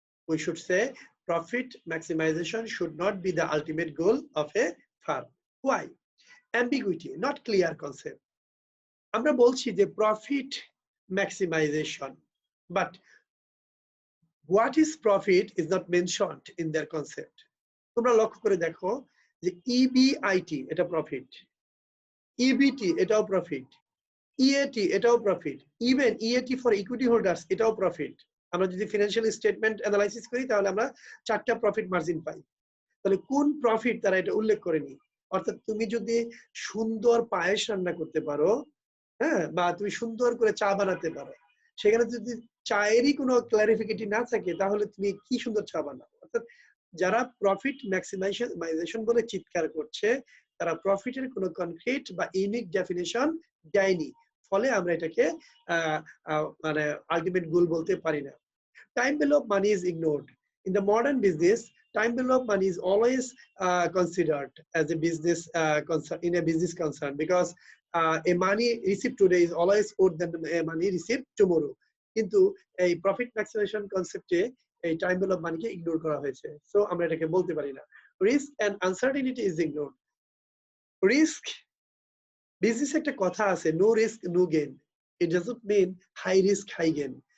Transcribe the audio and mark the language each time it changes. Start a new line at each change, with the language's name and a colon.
English: We should say profit maximization should not be the ultimate goal of a firm. Why? Ambiguity, not clear concept.
Bangla: আমরা বলছি যে
English: profit maximization, but what is profit is not mentioned in their concept.
Bangla: তোমরা লক্ষ্য করে দেখো যে EBIT এটা profit, EBT এটাও প্রফিট, EAT এটাও profit, even EAT for equity holders এটাও প্রফিট। আমরা যদি ফিনান্সিয়াল স্টেটমেন্ট অ্যানালাইসিস করি তাহলে আমরা 4টা প্রফিট মার্জিন পাই। তাহলে কোন প্রফিট তারা এটা উল্লেখ করেনি? অর্থাৎ তুমি যদি সুন্দর পায়েস রান্না করতে পারো, হ্যাঁ, বা তুমি সুন্দর করে চা বানাতে পারো, সেখানে যদি চায়েরই কোনো ক্লারিফিকেটি না থাকে তাহলে তুমি কি সুন্দর চা বানাও? অর্থাৎ যারা প্রফিট ম্যাক্সিমাইজেশন বলে চিৎকার করছে তারা প্রফিটের কোনো কনক্রিট বা ইউনিক ডেফিনিশন দেয়নি, ফলে আমরা এটাকে মানে আলটিমেট গোল বলতে পারি না।
English: Time below money is ignored. In the modern business, time below money is always considered as a business concern, in a business concern, because a money received today is always more than a money received tomorrow.
Bangla: কিন্তু এই profit maximisation কনসেপ্টে এই time value of Manike ignore করা হয়েছে, so আমরা এটাকে বলতে পারি না।
English: Risk and uncertainty is ignored. Risk, business
Bangla: একটা কথা আছে,
English: No risk no gain. It doesn't mean high risk high gain.